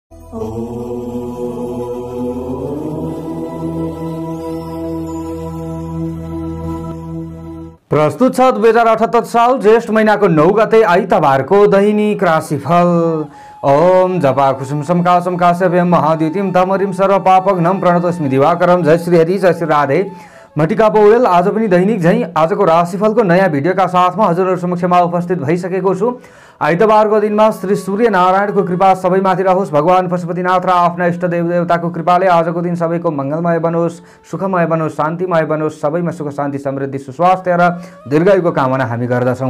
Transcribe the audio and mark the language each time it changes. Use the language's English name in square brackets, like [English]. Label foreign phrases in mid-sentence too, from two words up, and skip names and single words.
[Nepali] प्रस्तुत छ 2078 साल ज्येष्ठ महिनाको 9 गते आइतबारको दैनिक राशिफल। [Sanskrit] ओम जपा कुसुम समकासम काश्यपेयम महाद्युतिम तमरिम सर्व पापघ्नम प्रणतोस्मि दिवाकरम। [Nepali] जय श्री हरि, जय श्री राधे। मटिका पौडेल आज पनि दैनिक झैं आजको राशिफलको नयाँ भिडियोका साथमा हजुरहरु समक्षमा उपस्थित भइसकेको छु। आइतबारको दिनमा श्री सूर्य नारायणको कृपा सबैमाथि रहोस्। भगवान पशुपतिनाथ र आफ्ना इष्ट देवदेवताको कृपाले आजको दिन सबैको मंगलमय बनोस्, सुखमय बनोस्, शान्तिमय बनोस्। सबैमा सुख शान्ति समृद्धि सुस्वास्थ्य र दीर्घायुको कामना हामी गर्दछौं।